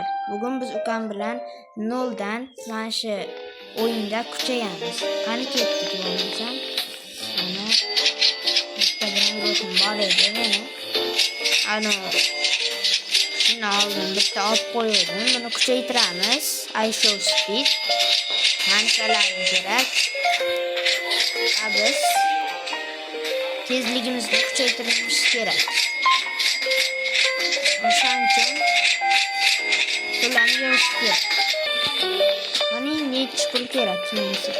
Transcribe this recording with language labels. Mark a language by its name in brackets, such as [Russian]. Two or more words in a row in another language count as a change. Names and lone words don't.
[Uzbek] Bugun biz ukam bilan 0 dan mana shu o'yinda kuchayamiz. Qani ketdik bo'lmasam. Mana bitta bilan ro'tim bor edi mana. Shuni oldin bitta olib qo'ydim. Buni kuchaytiramiz. [English] I show speed. [Uzbek] Qanchalarni kerak? Biz tezligimizni kuchaytirishimiz kerak. O'shaning uchun pullarni yig'ish kerak. Mana necha pul kerak kimisiga?